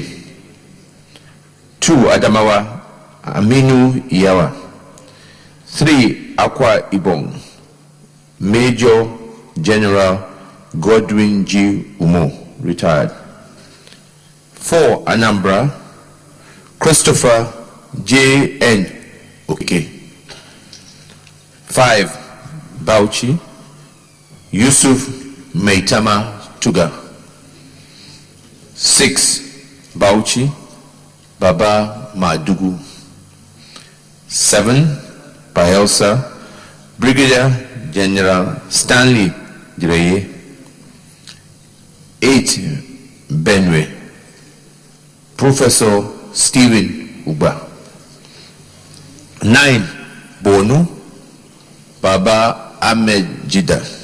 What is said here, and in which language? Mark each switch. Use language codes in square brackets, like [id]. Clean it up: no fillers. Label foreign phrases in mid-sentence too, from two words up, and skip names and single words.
[en] 2. Adamawa, Aminu Iyawa. 3. Akwa Ibom, Major General Godwin G. Umo, retired. 4. Anambra, Christopher J. N. Okay. 5. Bauchi, Yusuf Maitama Tuga. 6. Bauchi, Baba Madugu. 7. Bayelsa, Brigadier General Stanley Direye. 8. Benue, Professor Stephen Uba. 9. Bonu, Baba Ahmed Jida.